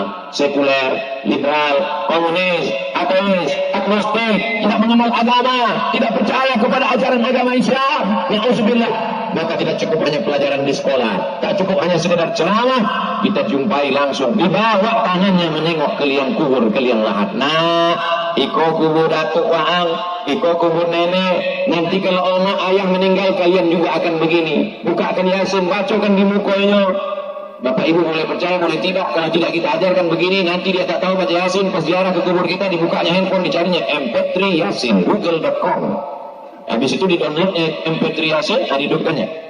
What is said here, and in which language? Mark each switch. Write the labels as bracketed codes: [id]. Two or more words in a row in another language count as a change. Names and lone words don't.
[id] Sekuler, liberal, komunis, ateis, agnostik, tidak mengenal agama, tidak percaya kepada ajaran agama Islam. Na'udzubillah. Maka tidak cukup hanya pelajaran di sekolah, tak cukup hanya sekedar ceramah, kita jumpai langsung dibawa tangannya menengok ke liang kubur, ke liang lahat. [min] Nah, iko kubur datuk waang, iko kubur nenek. [id] Nanti kalau oma ayah meninggal, kalian juga akan begini. Bukakan Yasin, bacakan di mukanya. Bapak ibu boleh percaya, boleh tidak. Kalau tidak kita ajarkan begini, nanti dia tak tahu baca Yasin. Pas ziarah ke kubur kita, dibukanya handphone, dicarinya MP3 Yasin, google.com. Habis itu di-download MP3 Yasin, dihidupkannya.